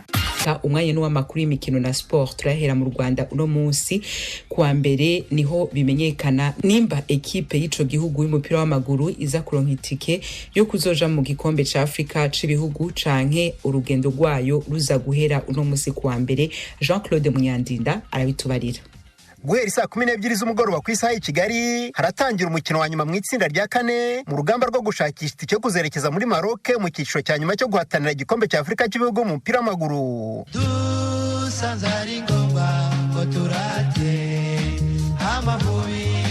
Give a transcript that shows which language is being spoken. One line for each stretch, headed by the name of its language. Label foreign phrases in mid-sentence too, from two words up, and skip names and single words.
Rundi: Umwanya n'uw'amakuru y'imikino na sport turahera mu Rwanda uno munsi kuwa mbere niho bimenyekana nimba ekipe y'ico gihugu y'umupira w'amaguru iza kuronka itike yo kuzoja mu gikombe ca Afrika c'ibihugu canke urugendo rwayo ruza guhera uno munsi kuwa mbere. Jean-Claude Munyandinda arabitubarira.
Kinyarwanda: Guhera saa 12 z'umugoroba ku isaha i Kigali haratangira umukino wa nyuma mu itsinda rya kane mu rugamba rwo gushakisha itike yo kuzerekeza muri Maroc mu cyiciro cya nyuma cyo guhatanira igikombe cya Afrika cy'ibihugu mu mupira w'amaguru. Dusanzari ngomba ngo turate amavubi.